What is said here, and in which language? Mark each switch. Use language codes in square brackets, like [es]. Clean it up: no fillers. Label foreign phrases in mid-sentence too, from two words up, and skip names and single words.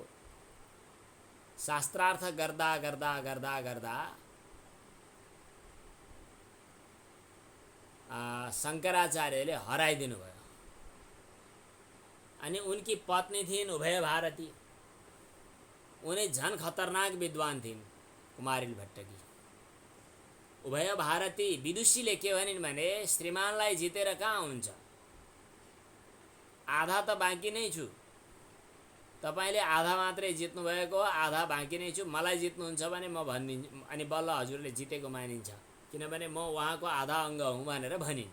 [ne] शास्त्रार्थ गर्दा गर्दा गर्दा गर्दा शङ्कराचार्यले हराइदिनु भयो। अनि उनकी पत्नी थिइन् उभय भारती, उनी झन खतरनाक विद्वान थिइन् कुमारिल भट्टकी। उभय भारती विदुषीले के भनिन् भने श्रीमानलाई जितेर कहाँ हुन्छ, आधा त बाँकी नै छु, तपाईले आधा मात्रै जित्नु भएको हो, आधा बाँकी नै छु, मलाई जित्नुहुन्छ भने म भनिदिन्छु, अनि बल्ल हजुरले जितेको मानिन्छ, किनभने म उहाँको आधा अङ्ग हुँ भनेर भनिन्।